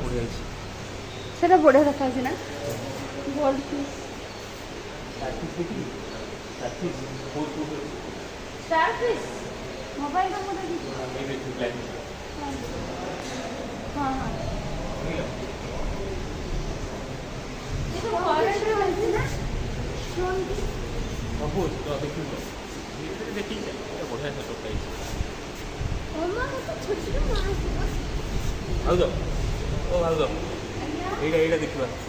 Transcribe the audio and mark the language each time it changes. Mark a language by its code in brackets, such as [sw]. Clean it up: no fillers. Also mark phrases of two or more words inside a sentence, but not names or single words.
[or] ବଢ଼ିଆ ଅଛି। ସେଟା ବଢ଼ିଆ ଦେଖାଯାଉଛି ନା [en] gold piece. star piece [or] ମୋବାଇଲଟା ମୁଁ ଦେଖିଛି। ହଁ ହଁ [hi] ये तो फॉरेन में मिलती ना स्टोन की [or] ସବୁ ଦେଖିବ ଦେଖିକି ବଢ଼ିଆ ସେଟପ୍ ହେଇଛି। [hi] मम्मा वो तो छोटी छोटी मार है बस। [or] ଭାଉଜ ଓ ଭାଉଜ ଏଇଟା ଦେଖିବା।